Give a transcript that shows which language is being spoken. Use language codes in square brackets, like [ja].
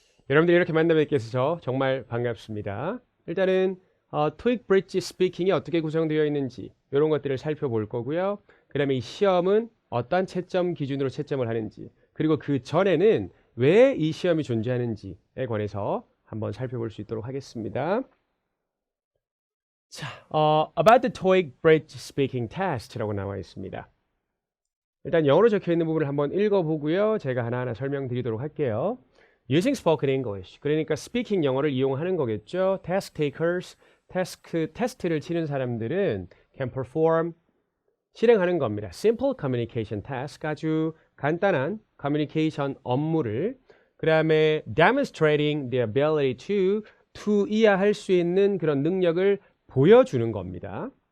[ko] 여러분들이 이렇게 만나 뵙게 해서 정말 반갑습니다. 일단은 토익 브릿지 스피킹이 어떻게 구성되어 있는지 이런 것들을 살펴볼 거고요. 그 다음에 이 시험은 어떤 채점 기준으로 채점을 하는지, 그리고 그 전에는 왜 이 시험이 존재하는지에 관해서 한번 살펴볼 수 있도록 하겠습니다. 자, [en] about the TOEIC Bridge Speaking Test [ko] 라고 나와 있습니다. 일단 영어로 적혀 있는 부분을 한번 읽어보고요. 제가 하나하나 설명드리도록 할게요. [en] Using spoken English. [ko] 그러니까 speaking 영어를 이용하는 거겠죠. [en] Task takers, [ko] 테스트를 치는 사람들은 [en] can perform, [ko] 실행하는 겁니다. [en] Simple communication task, [ko] 아주 간단한 커뮤니케이션 업무를, 그 다음에 [en] demonstrating the ability to [ko] 이해할 수 있는 그런 능력을 보여주는 겁니다.